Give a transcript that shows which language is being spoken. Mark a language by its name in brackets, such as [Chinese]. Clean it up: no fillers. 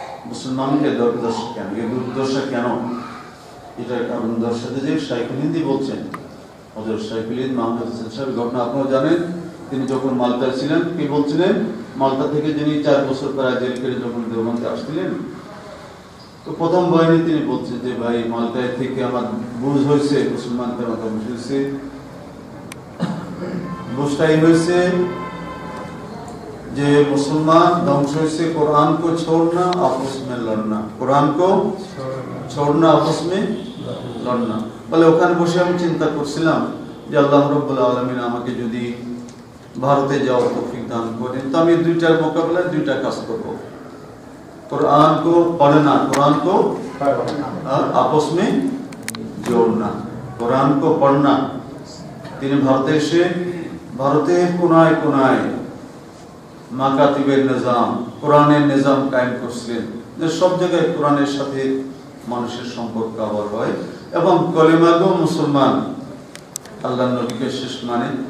[Bangla] মুসলমানকে দুর্দশা কেন? এই দুর্দশা কেন? এটার কারণ দর্শাতে যে শাইখুল হিন্দি বলছেন, হযরত শাইখুল হিন্দ মুহাম্মদ হোসেন সাহেব, ঘটনা আপনারা জানেন। তিনি যখন মালটায় ছিলেন, কি বলছিলেন? মালটা থেকে যিনি 4 বছর প্রায় জেল কেটে যখন দেওবন্দে আসছিলেন, তো প্রথম বয়ানে তিনি বলছেন যে ভাই, মালটায় থেকে আমার বুঝ হয়েছে মুসলমান কেন ধ্বংস হয়েছে। বুঝটাই হয়েছে যে মুসলমান ধ্বংস হয়েছে [Hindi] कुरान को छोड़ना, आपस में लड़ना, कुरान को छोड़ना, आपस में लड़ना। [Bangla] বলে ওখানে বসে আমি চিন্তা করছিলাম যে আল্লাহ রাব্বুল আলামিন আমাকে যদি ভারতে যাওয়ার তৌফিক দান করেন, তো আমি দুইটার মোকাবেলায় দুইটা কাজ করব। [Hindi] कुरान को पढ़ना, कुरान को और आपस में जोड़ना, कुरान को पढ़ना। [Bangla] তিনি ভারতে এসে ভারতের কোনায় কোনায় মাকাতিবের নিজাম, কোরআনের নিজাম কায়েম করছিলেন, যে সব জায়গায় কোরআনের সাথে মানুষের সম্পর্ক আবার হয় এবং কলিমাগো মুসলমান আল্লাহর নবীকে শেষ মানে।